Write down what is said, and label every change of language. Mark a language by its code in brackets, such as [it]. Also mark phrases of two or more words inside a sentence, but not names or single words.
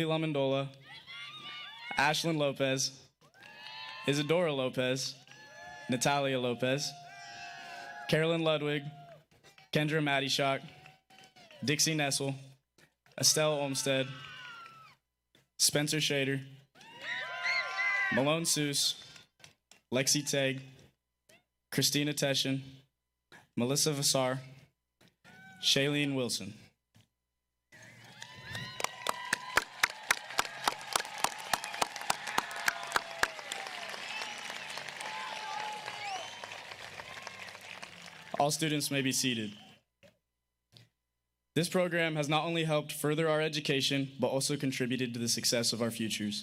[en] Lamandola, Ashlyn Lopez, Isadora Lopez, Natalia Lopez, Carolyn Ludwig, Kendra Maddyshock, Dixie Nessel, Estelle Olmstead, Spencer Shader, Malone Seuss, Lexi Tegg, Christina Teschen, Melissa Vassar, Shailene Wilson. All students may be seated. This program has not only helped further our education, but also contributed to the success of our futures.